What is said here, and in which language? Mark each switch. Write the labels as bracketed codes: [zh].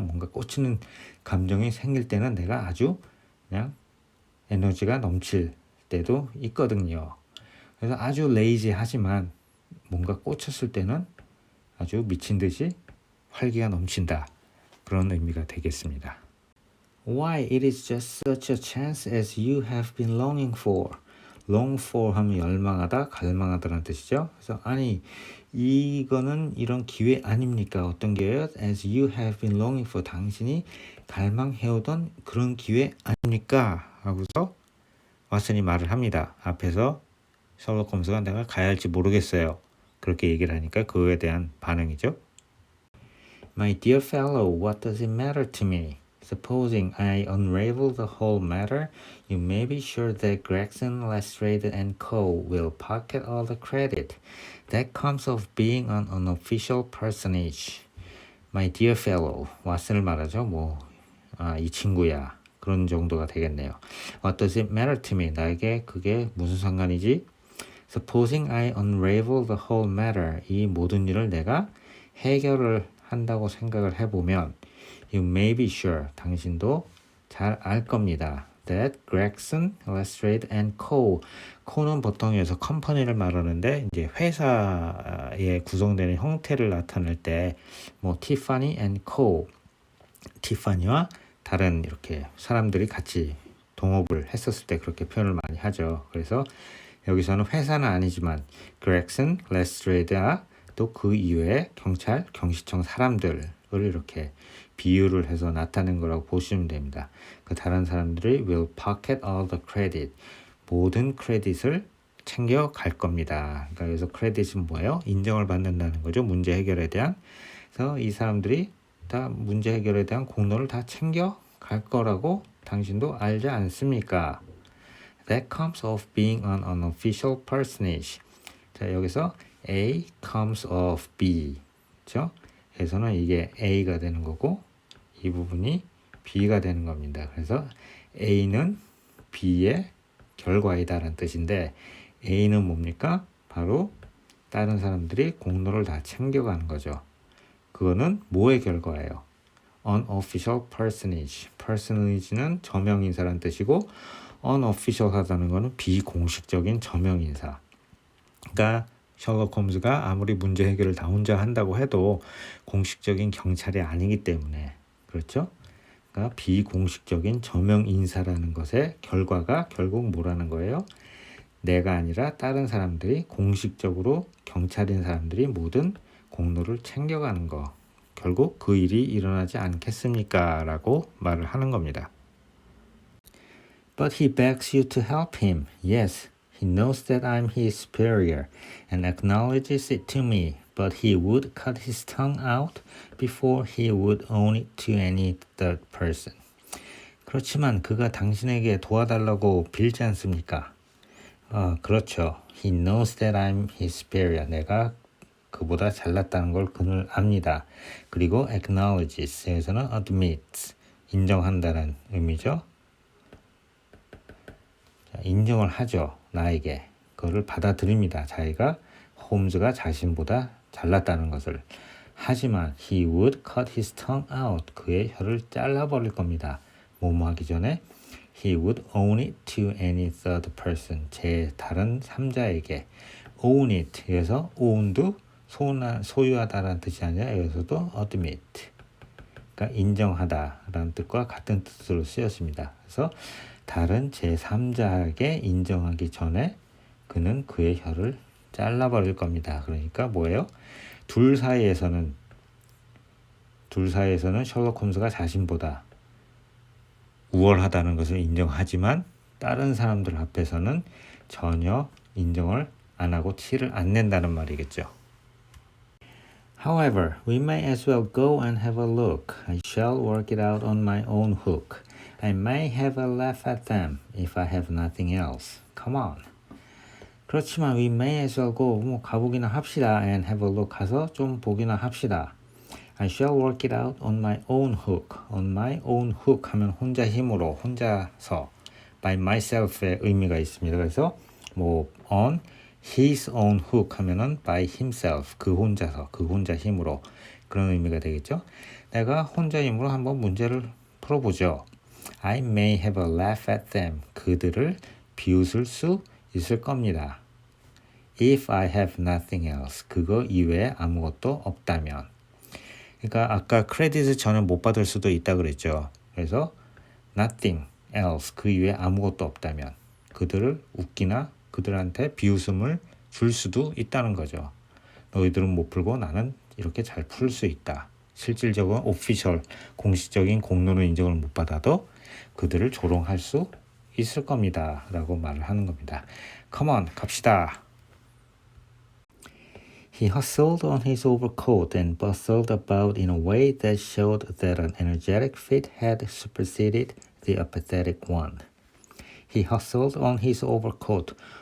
[ko] 뭔가 꽂히는 감정이 생길 때는 내가 아주 그냥 에너지가 넘칠 때도 있거든요. 그래서 아주 레이지하지만 뭔가 꽂혔을 때는 아주 미친 듯이 활기가 넘친다. 그런 의미가 되겠습니다. [en] Why it is just such a chance as you have been longing for. [ko] long for 하면 열망하다, 갈망하다라는 뜻이죠. 그래서 아니 이거는 이런 기회 아닙니까? 어떤 기회요? [en] As you have been longing for. [ko] 당신이 갈망해오던 그런 기회 아닙니까? 하고서 왓슨이 말을 합니다. 앞에서 셜록 홈즈가 내가 가야 할지 모르겠어요. 그렇게 얘기를 하니까 그거에 대한 반응이죠. [en] My dear fellow, what does it matter to me? Supposing I unravel the whole matter, you may be sure that Gregson, Lestrade and Co. will pocket all the credit. That comes of being an unofficial personage. My dear fellow, [ko] 왓슨을 말하죠. 이 친구야. 그런 정도가 되겠네요. [en] What does it matter to me? [ko] 나에게 그게 무슨 상관이지? [en] Supposing I unravel the whole matter. [ko] 이 모든 일을 내가 해결을 한다고 생각을 해보면 [en] You may be sure. [ko] 당신도 잘 알 겁니다. [en] That Gregson, Lestrade and Co. [ko] Co는 보통 여기서 컴퍼니를 말하는데 이제 회사에 구성되는 형태를 나타낼 때 Tiffany and Co. 티파니와 다른 이렇게 사람들이 같이 동업을 했었을 때 그렇게 표현을 많이 하죠. 그래서 여기서는 회사는 아니지만 Gregson, Lestrade와 또 그 이외의 경찰, 경시청 사람들을 이렇게 비유를 해서 나타낸 거라고 보시면 됩니다. 그 다른 사람들이 [en] will pocket all the credit. [ko] 모든 크레딧을 챙겨 갈 겁니다. 그러니까 여기서 크레딧은 뭐예요? 인정을 받는다는 거죠. 문제 해결에 대한. 그래서 이 사람들이 다 문제 해결에 대한 공로를 다 챙겨 갈 거라고 당신도 알지 않습니까? [en] That comes of being an unofficial personage. [ko] 자, 여기서 [en] A comes of B. [ko] 그렇죠? 그래서는 이게 A가 되는 거고 이 부분이 B가 되는 겁니다. 그래서 A는 B의 결과이다라는 뜻인데 A는 뭡니까? 바로 다른 사람들이 공로를 다 챙겨가는 거죠. 그거는 뭐의 결과예요? Unofficial personage. personage는 저명인사라는 뜻이고 unofficial 하다는 거는 비공식적인 저명인사. 그러니까 셜록 홈즈가 아무리 문제 해결을 다 혼자 한다고 해도 공식적인 경찰이 아니기 때문에 그렇죠? 그러니까 비공식적인 저명인사라는 것의 결과가 결국 뭐라는 거예요? 내가 아니라 다른 사람들이 공식적으로 경찰인 사람들이 모든 공로를 챙겨가는 거. 결국 그 일이 일어나지 않겠습니까? 라고 말을 하는 겁니다. [en] But he begs you to help him. Yes, he knows that I'm his superior and acknowledges it to me. But he would cut his tongue out before he would own it to any third person. [ko] 그렇지만 그가 당신에게 도와달라고 빌지 않습니까? 그렇죠. [en] He knows that I'm his superior. [ko] 내가 그보다 잘났다는 걸 그는 압니다. 그리고 acknowledges, 여기서는 admits, 인정한다는 의미죠. 인정을 하죠. 나에게. 그거를 받아들입니다. 자기가 홈즈가 자신보다 잘났다는 것을. 하지만 [en] he would cut his tongue out. [ko] 그의 혀를 잘라버릴 겁니다. 뭐뭐 하기 전에 [en] he would own it to any third person. [ko] 다른 3자에게 own it. 여기서 own도 소유하다라는 뜻이 아니라 여기서도 admit. 그러니까 인정하다라는 뜻과 같은 뜻으로 쓰였습니다. 그래서 다른 제3자에게 인정하기 전에 그는 그의 혀를 잘라버릴 겁니다. 그러니까 뭐예요? 둘 사이에서는 셜록 홈즈가 자신보다 우월하다는 것을 인정하지만 다른 사람들 앞에서는 전혀 인정을 안 하고 티를 안 낸다는 말이겠죠. [en] However, we may as well go and have a look. I shall work it out on my own hook. I may have a laugh at them if I have nothing else. Come on. [ko] 그렇지만 [en] we may as well go. [ko] 가보기나 합시다. [en] And have a look. [ko] 가서 좀 보기나 합시다. [en] I shall work it out on my own hook. [ko] On my own hook 하면 혼자 힘으로, 혼자서. By myself의 의미가 있습니다. 그래서 on his own hook 하면은 by himself, 그 혼자 힘으로 그런 의미가 되겠죠. 내가 혼자 힘으로 한번 문제를 풀어보죠. [en] I may have a laugh at them. [ko] 그들을 비웃을 수 있을 겁니다. [en] If I have nothing else. [ko] 그거 이외에 아무것도 없다면. 그러니까 아까 크레딧을 저는 못 받을 수도 있다 그랬죠. 그래서 nothing else. 그 이외에 아무것도 없다면 그들을 웃기나 그들한테 비웃음을 줄 수도 있다는 거죠. 너희들은 못 풀고 나는 이렇게 잘 풀 수 있다. 실질적인 오피셜, 공식적인 공로는 인정을 못 받아도 그들을 조롱할 수 있을 겁니다. 라고 말을 하는 겁니다. [en] Come on, [ko] 갑시다. [en] He hustled on his overcoat and bustled about in a way that showed that an energetic fit had superseded the apathetic one. He hustled on his overcoat.